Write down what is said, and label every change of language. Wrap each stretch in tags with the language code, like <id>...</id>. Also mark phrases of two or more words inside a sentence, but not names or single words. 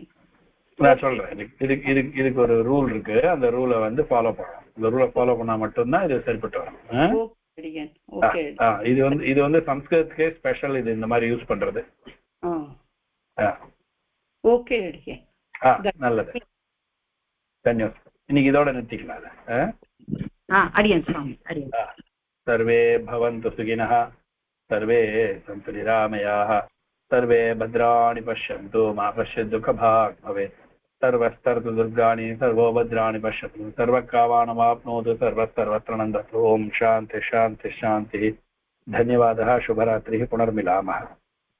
<ta>நான் சொல்றேன் இதுக்கு ஒரு ரூல் இருக்கு அந்த ரூலை வந்து ஃபாலோ பண்ணணும் இந்த ரூலை ஃபாலோ பண்ணா மட்டும்தான் இது சரிப்பட்டு வரும் இது வந்து சம்ஸ்கிருதத்துக்கே ஸ்பெஷல் இது இந்த மாதிரி யூஸ் பண்றது ஓகே அடியேன் நல்லது தன்யவாதம் இன்னைக்கு இதோட நிறுத்திக்கலாம்</ta> <sa>सर्वे भवन्तु सुखिनः सर्वे सन्तु निरामयाः सर्वे भद्राणि पश्यन्तु मा पश्यन्तु दुःखभाग् भवेत् सर्वस्तरतु दुर्गाणि सर्वो भद्राणि पश्यतु सर्वकामानमाप्नोतु सर्वत्र नन्दतु ओम शान्ति शान्ति शान्तिः धन्यवादः शुभरात्रिः पुनर्मिलामः</sa>